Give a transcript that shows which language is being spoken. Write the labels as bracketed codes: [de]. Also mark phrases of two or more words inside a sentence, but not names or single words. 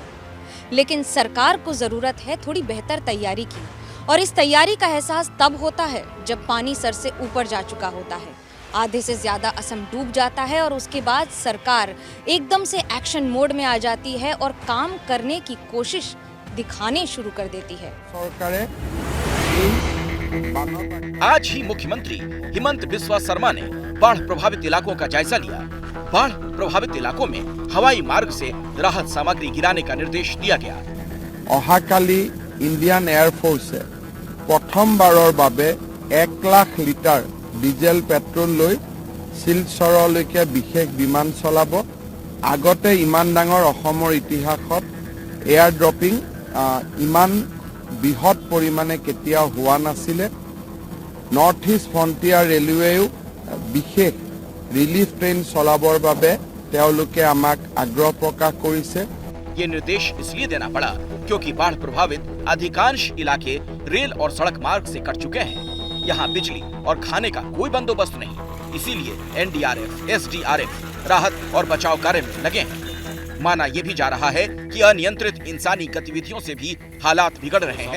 [hi] लेकिन सरकार को ज़रूरत है थोड़ी बेहतर तैयारी की, और इस तैयारी का एहसास तब होता है जब पानी सर से ऊपर जा चुका होता है, आधे से ज़्यादा असम डूब जाता है, और उसके बाद सरकार एकदम से [en] action mode [hi] में आ जाती है और काम करने की कोशिश दिखाने शुरू कर देती है। आज ही मुख्यमंत्री हिमंत बिस्वा शर्मा ने बाढ़ प्रभावित इलाकों का जायजा लिया। बाढ़ प्रभावित इलाकों में हवाई मार्ग से राहत सामग्री गिराने का निर्देश दिया गया। [as] অহাকালি ইণ্ডিয়ান এয়াৰফ'ৰ্ছে প্ৰথমবাৰৰ বাবে 1 লাখ লিটাৰ [en] diesel petrol [as] লৈ শিলচৰলৈকে বিশেষ বিমান চলাব। আগতে ইমান ডাঙৰ অসমৰ ইতিহাসত [en] air dropping [as] ইমান বৃহৎ পৰিমাণে কেতিয়াও হোৱা নাছিলে। নৰ্থ ইষ্ট ফ্ৰণ্টিয়াৰ ৰেলৱেও বিশেষ [en] relief train [as] চলাবৰ বাবে তেওঁলোকে আমাক আগ্ৰহ প্ৰকাশ কৰিছে। [hi] ये निर्देश इसलिए देना पड़ा क्योंकि बाढ़ प्रभावित अधिकांश इलाके रेल और सड़क मार्ग से कट चुके हैं। यहाँ बिजली और खाने का कोई बंदोबस्त नहीं, इसीलिए एनडीआरएफ, एसडीआरएफ राहत और बचाव कार्य में लगे हैं। माना ये भी जा रहा है कि अनियंत्रित इंसानी गतिविधियों से भी हालात बिगड़ रहे हैं।